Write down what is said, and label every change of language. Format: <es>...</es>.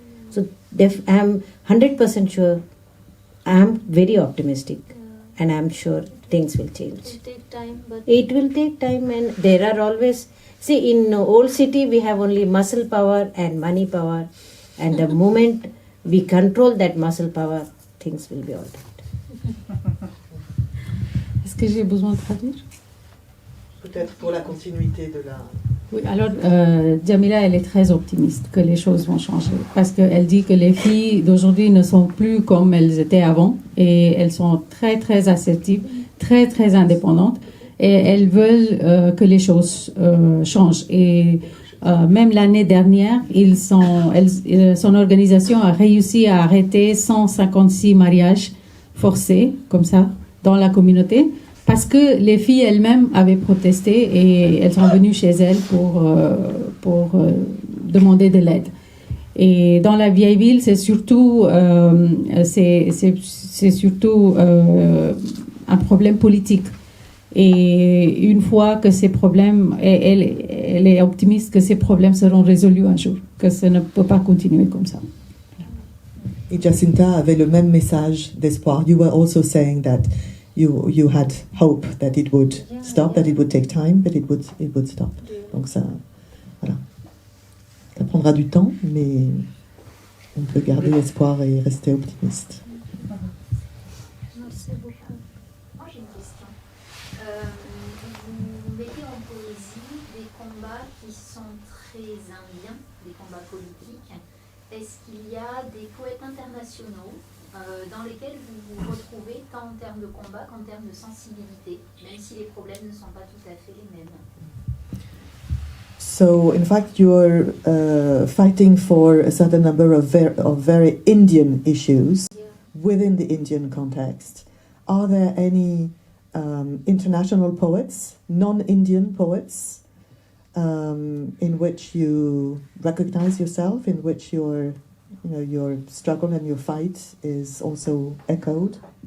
<en>So I'm 100% sure. I'm very optimistic, and I'm sure things will change. It will take time, but It will take time, and there are always... See, in old city, we have only muscle power and money power, and the moment we control that muscle power, things will be all right.</en> <fr>Est-ce que j'ai besoin de traduire? Peut-être pour la continuité de la... Oui, alors Jamila, elle est très optimiste que les choses vont changer, parce qu'elle dit que les filles d'aujourd'hui ne sont plus comme elles étaient avant, et elles sont très très assertives, très très indépendantes, et elles veulent que les choses changent. Et même l'année dernière, son organisation a réussi à arrêter 156 mariages forcés, comme ça, dans la communauté, parce que les filles elles-mêmes avaient protesté et elles sont venues chez elles pour demander de l'aide. Et dans la vieille ville, c'est surtout un problème politique. Et une fois que ces problèmes, elle est optimiste que ces problèmes seront résolus un jour, que ça ne peut pas continuer comme ça. Et Jacinta avait le même message d'espoir.</fr> <en>You were also saying that you had hope that it would stop, that it would take time, but it would stop.</en> <fr>Donc ça, voilà. Ça prendra du temps, mais on peut garder espoir et rester optimiste. Merci beaucoup. Moi j'ai une question. Vous mettez en poésie des combats qui sont très indiens, des combats politiques. Est-ce qu'il y a des poètes internationaux dans lesquels vous vous retrouvez tant en termes de combat qu'en termes de sensibilité, même si les problèmes ne sont pas tout à fait les mêmes?</fr> <en>So, in fact, you're fighting for a certain number of very Indian issues within the Indian context. Are there any international poets, non-Indian poets, in which you recognize yourself, in which your struggle and your fight is also echoed?</en>